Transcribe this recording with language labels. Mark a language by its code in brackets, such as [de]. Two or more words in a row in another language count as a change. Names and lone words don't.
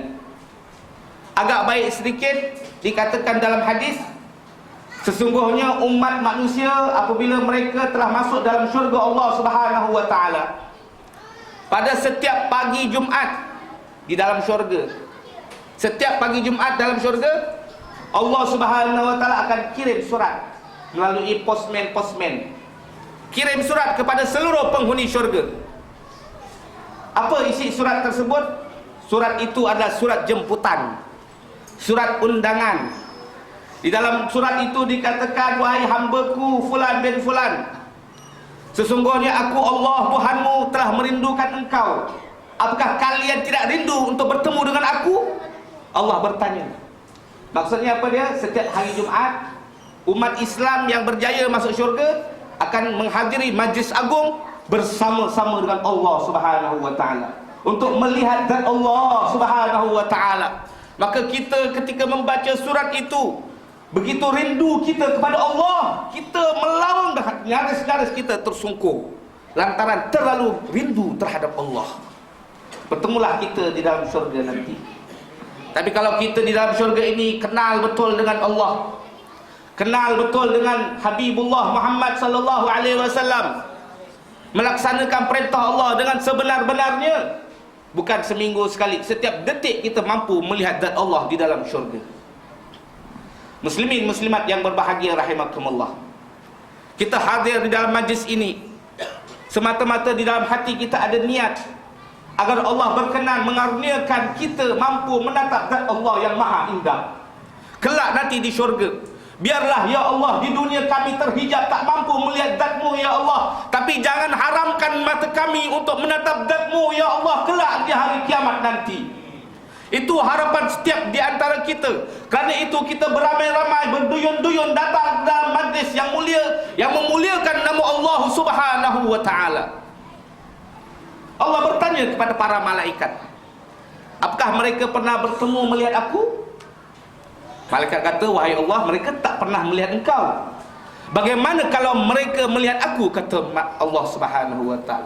[ms] Agak baik sedikit dikatakan dalam hadis, sesungguhnya umat manusia apabila mereka telah masuk dalam syurga Allah [ar] سبحانه وتعالى, [ms] pada setiap pagi Jumaat di dalam syurga, setiap pagi Jumaat dalam syurga, Allah [ar] سبحانه وتعالى [ms] akan kirim surat melalui postman. Kirim surat kepada seluruh penghuni syurga. Apa isi surat tersebut? Surat itu adalah surat jemputan, surat undangan. Di dalam surat itu dikatakan, wahai hambaku [ar] فلان بن فلان, [ms] sesungguhnya aku Allah Tuhanmu telah merindukan engkau. Apakah kalian tidak rindu untuk bertemu dengan aku? Allah bertanya. Maksudnya apa dia? Setiap hari Jumaat, umat Islam yang berjaya masuk syurga akan menghadiri majlis agung bersama-sama dengan Allah [ar] سبحانه وتعالى [ms] untuk melihat zat Allah [ar] سبحانه وتعالى. [ms] Maka kita ketika membaca surat itu, begitu rindu kita kepada Allah, kita melawang dah, nyaris-nyaris kita tersungkur lantaran terlalu rindu terhadap Allah. Bertemulah kita di dalam syurga nanti. Tapi kalau kita di dalam syurga ini kenal betul dengan Allah, kenal betul dengan Habibullah Muhammad [ar] صلى الله عليه وسلم, [ms] melaksanakan perintah Allah dengan sebenar-benarnya, bukan seminggu sekali, setiap detik kita mampu melihat zat Allah di dalam syurga. Muslimin muslimat yang berbahagia rahimakumullah, kita hadir di dalam majlis ini semata-mata di dalam hati kita ada niat agar Allah berkenan mengaruniakan kita mampu menatap zat Allah yang maha indah. Kelak nanti di syurga, biarlah ya Allah di dunia kami terhijab tak mampu melihat zat-Mu ya Allah, tapi jangan haramkan mata kami untuk menatap zat-Mu ya Allah kelak di hari kiamat nanti. Itu harapan setiap di antara kita. Kerana itu kita beramai-ramai, berduyun-duyun datang dalam majlis yang mulia, yang memuliakan nama Allah [ar] سبحانه وتعالى. [ms] Allah bertanya kepada para malaikat, apakah mereka pernah bertemu melihat aku? Malaikat kata, wahai Allah, mereka tak pernah melihat engkau. Bagaimana kalau mereka melihat aku? Kata Allah [ar] سبحانه وتعالى.